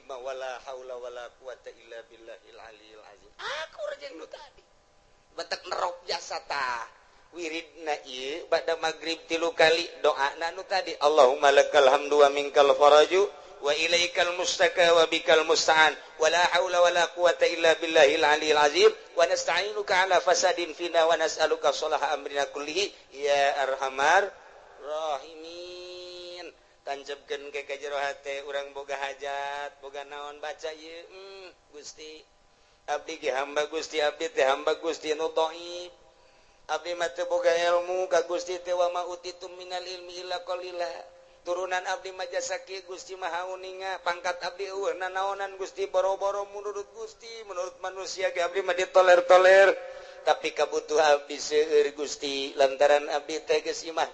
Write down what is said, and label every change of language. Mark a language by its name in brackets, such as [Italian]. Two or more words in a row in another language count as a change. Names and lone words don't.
[Arabic] ما ولا حول ولا قوة إلا بالله العلي العظيم [Sundanese] akur jeung nu tadi [Arabic] batak nerop jasa tah wiridna ieu ba'da magrib 3 kali doana nu tadi اللهم لك الحمد ومنك الفرج وإليك المشتكى وبك المستعان ولا حول ولا قوة إلا بالله العلي العظيم ونستعينك على فساد فينا ونسألك صلاح أمرنا كله يا أرحم الراحمين. [Sundanese] Tancapkeun ke kajero hate urang boga hajat boga naon baca ieu Gusti abdi ge hamba Gusti abdi teh hamba Gusti nu dhaif abdi mah teu boga ilmu ka Gusti teh [Arabic] وما أوتيتم من العلم إلا قليلا. [Sundanese] Turunan abdi mah jasa kieu Gusti mah hauninga pangkat abdi eueuh nanaonan Gusti boro-boro menurut Gusti menurut manusia ge abdi mah ditoler-toler tapi kabutuhan abdi seueur Gusti lantaran abdi teh geus imah